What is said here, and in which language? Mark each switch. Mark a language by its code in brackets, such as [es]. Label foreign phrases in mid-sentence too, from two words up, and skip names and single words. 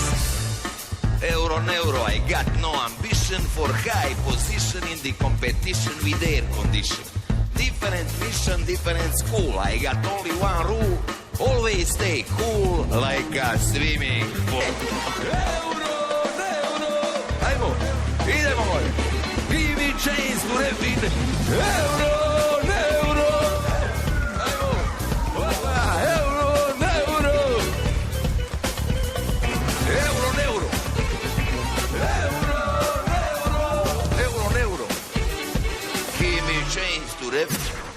[en] Neuro, I got no ambition for high position in the competition with air condition. Different mission, different school, I got only one rule. Always stay cool like a swimming pool. Neuro. [sr] Ajmo, idemo gore. [en] Give me chains to refin. Neuro. [sr] Ajmo. Opa, Neuro. [en] Give me chains to refin.